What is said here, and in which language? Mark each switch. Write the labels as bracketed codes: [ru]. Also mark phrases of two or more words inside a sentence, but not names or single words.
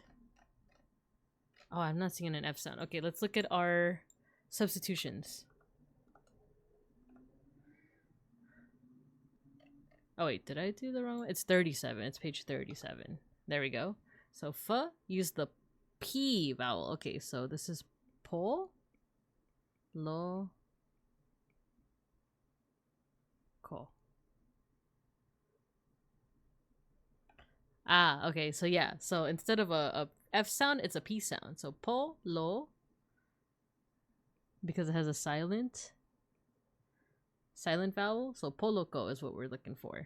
[en] Oh, I'm not seeing an F sound. Okay, let's look at our substitutions. Oh wait, did I do the wrong one? It's 37. It's page 37. There we go. So F, use the P vowel. Okay, so this is po, lo, ko. Ah, okay, so yeah. So instead of a F sound, it's a P sound. So po, lo, because it has a silent vowel. So poloko is what we're looking for.